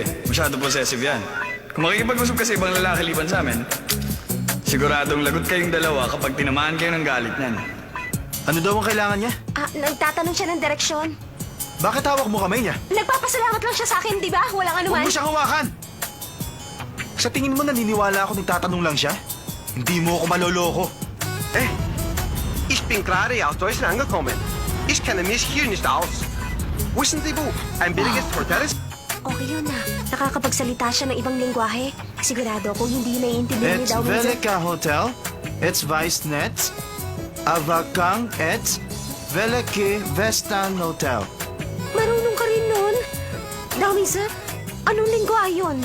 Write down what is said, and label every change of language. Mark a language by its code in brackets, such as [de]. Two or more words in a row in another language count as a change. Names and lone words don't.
[tl] Masyado possessive yan. Kung makikipag-usap ka sa ibang lalaki liban sa amin, siguradong lagot kayong dalawa kapag tinamaan kayo ng galit niyan. Ano daw ang kailangan niya? Nagtatanong siya ng direksyon. Bakit hawak mo kamay niya? Nagpapasalamat lang siya sa akin, di ba? Walang Huwag anuman. mo siyang hawakan! Sa tingin mo naniniwala ako nagtatanong lang siya? Hindi mo ako maloloko. [de] Ich bin gerade aus Deutschland angekommen. Ich kenne mich hier nicht aus. Wissen Sie wo? Ein billiges Hotel ist... [tl] Okay yun na. Nakakapagsalita siya ng ibang lingwahe. Sigurado kung hindi naiintindihan ni [en] It's Darwin. Velika Hotel. It's Vicenet. Avakang et Velike Vestan Hotel. [tl] Marunong ka rin nun. Darwin, sir, anong lingwa yun?